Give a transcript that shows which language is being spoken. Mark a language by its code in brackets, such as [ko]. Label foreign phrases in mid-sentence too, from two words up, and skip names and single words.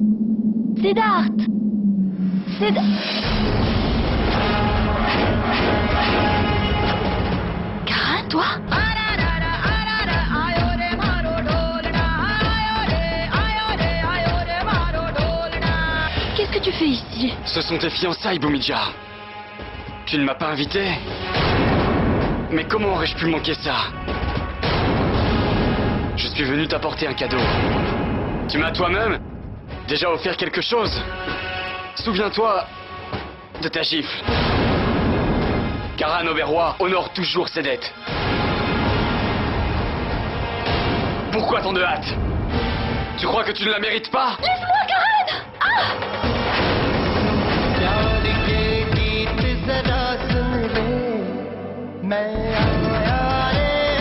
[fr] Siddharth! Karan, toi? Qu'est-ce que tu fais ici? Ce sont tes fiançailles, Bhumija. Tu ne m'as pas invité? Mais comment aurais-je pu manquer ça? Je suis venu t'apporter un cadeau. Tu m'as toi-même déjà offert quelque chose. Souviens-toi de ta gifle. Karan Oberoi honore toujours ses dettes. Pourquoi tant de hâte? Tu crois que tu ne la mérites pas? Laisse-moi, Karan! [hi] प्यार के गीत जरा सुन ले मैं आया रे